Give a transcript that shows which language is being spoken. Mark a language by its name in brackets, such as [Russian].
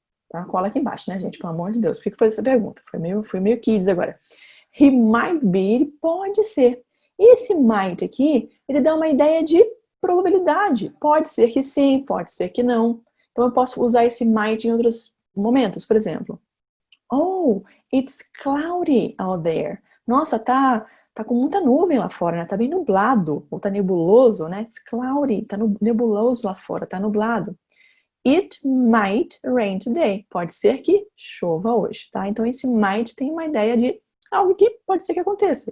[Portuguese] Tá uma cola aqui embaixo, né, gente? Pelo amor de Deus. Por que eu fiz essa pergunta? Foi meio kids agora. [English] He might be, [Portuguese] ele pode ser. E esse might aqui, ele dá uma ideia de probabilidade. Pode ser que sim, pode ser que não. Então eu posso usar esse might em outros momentos. [English] Por exemplo, oh, it's cloudy out there. [Portuguese] Nossa, tá com muita nuvem lá fora, né? Tá bem nublado. Ou tá nebuloso, né? [English] It's cloudy, [Portuguese] tá nebuloso lá fora, tá nublado. [English] It might rain today. [Portuguese] Pode ser que chova hoje, tá? Então esse might tem uma ideia de algo que pode ser que aconteça.